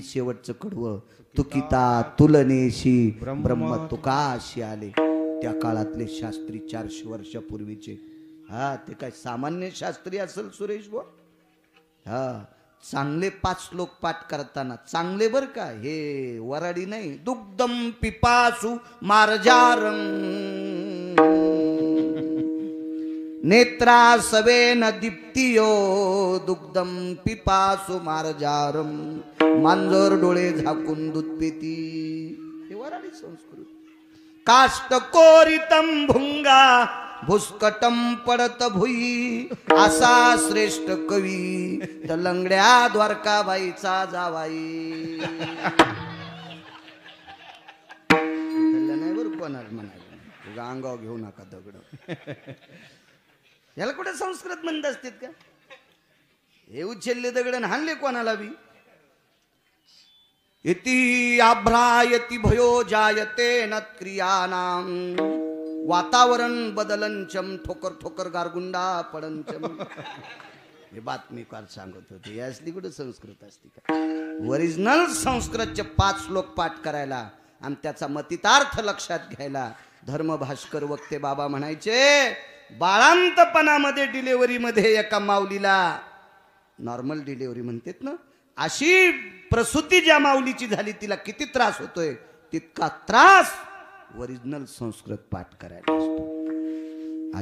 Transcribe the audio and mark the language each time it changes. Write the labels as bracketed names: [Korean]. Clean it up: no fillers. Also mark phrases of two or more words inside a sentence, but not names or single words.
[Marathi] शेवटचं कडवं, तुकिता तुलनेशी ब्रह्म तुकाशी आले. त्या काळातले शास्त्री 400 वर्षापूर्वीचे. हा, ते काय सामान्य शास्त्री असेल सुरेश भाऊ? हा, चांगले 5 श्लोक पाठ करताना चांगले बर का, हे वराडी नाही. [Sanskrit] दुग्धम पिपासु मार्जारं नेत्रा सवेन दीप्तियो, दुग्धम पिपासु मार्जारं [Marathi] मांजर डोळे झाकून दूध पिती. हे वराडी संस्कृत. काष्टकोरितं भुंगा भुस्कटम पडत भुई, असा श्रेष्ठ कवी तलंगड्या द्वारकाबाईचा जावाई. नाही बरं कोणाला म्हणायला, अंगाव घेऊ नका दगड. याला कुठे संस्कृत म्हणत असतात का? हे उचलले दगड हाणले कोणाला बी. [Sanskrit] इति आभ्रायति भयो जायते न क्रियानाम, [Marathi] वातावरण बदलंचम ठोकर ठोकर गारगुंडा पडंचम. हे बातमीकार सांगत होते. ही असली कुठे संस्कृत असते का? ओरिजिनल संस्कृतचे 5 श्लोक पाठ करायला आणि त्याचा मतितार्थ लक्षात घ्यायला धर्म भास्कर वक्ते बाबा म्हणायचे, बाळांतपणामध्ये डिलिव्हरीमध्ये एका माऊलीला, [English] normal delivery [Marathi] म्हणतात ना, अशी प्रसूती ज्या माऊलीची झाली तिला किती त्रास होतोय तितका त्रास ओरिजिनल संस्कृत पाठ करायला असतो.